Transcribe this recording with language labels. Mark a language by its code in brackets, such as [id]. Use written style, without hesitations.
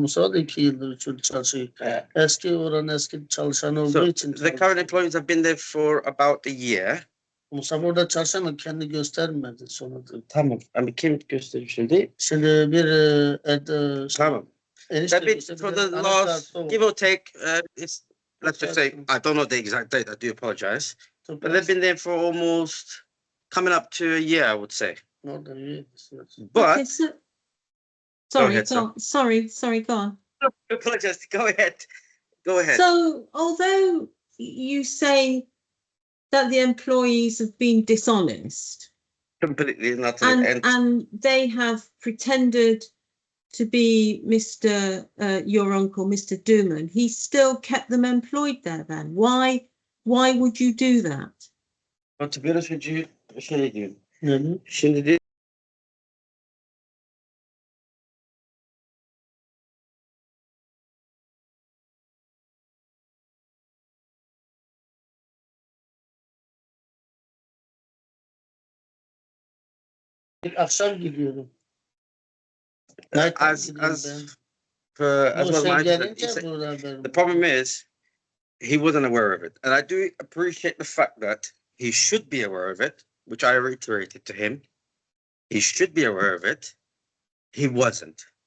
[tr] Mustafa da 2 yıldır çalışıyor. [en] Yeah. [tr] Eski çalışan olduğu için. [en] The current employees have been there for about a year. [tr] Mustafa orada çalışan ama kendi göstermedi sonra. Tamam. Ama kim gösteriyor şimdi? Şimdi bir tamam. [en] For the last, give or take, it's, let's just say, I don't know the exact date, I do apologize. but they've been there for almost coming up to a year, I would say. More than a year. But Okay, so, sorry, ahead, sir. sorry, go on. Apologize. Go ahead. Go ahead. So, although you say that the employees have been dishonest, Completely and utterly. and they have pretended to be Mr. Your uncle, Mr. Duman, he still kept them employed there then. Why would you do that? But to be honest with you, [tr] şöyle diyeyim. Şimdi de akşam gidiyorum. [en] As well my the problem is he wasn't aware of it, and I do appreciate the fact that he should be aware of it, which I reiterated to him. He should be aware of it. He wasn't.